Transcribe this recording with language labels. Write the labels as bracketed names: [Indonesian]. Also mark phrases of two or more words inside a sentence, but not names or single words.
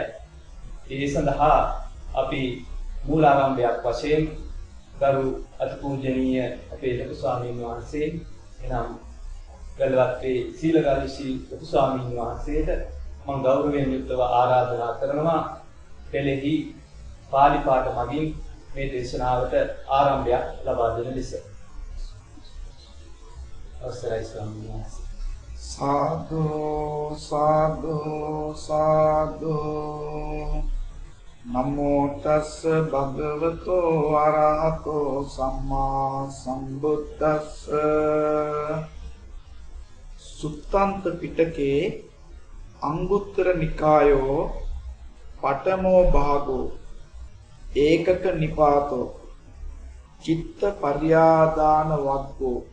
[Sinhala] ඒ සඳහා අපි මූලාරම්භයක් වශයෙන් ගරු අතිපූජනීය අපේ ලොකු ස්වාමීන් වහන්සේ එනම් ගල්වත්තේ සීලගාලීශී ලොකු ස්වාමීන් වහන්සේට මම ගෞරවයෙන් යුක්තව ආරාධනා කරනවා පෙළෙහි පාලි පාඨ මගින් මේ දේශනාවට ආරම්භයක් ලබා දෙන ලෙස. අවසරයි ස්වාමීන් වහන්සේ. [Pali] साधु साधु साधु नमो तस् भगवतो अरहतो सम्मा सम्बुद्धस्स। सुत्तान्त पिटके अंगुत्तर निकायो पटमो भागो एकक निपातो चित्त पर्यादान वग्गो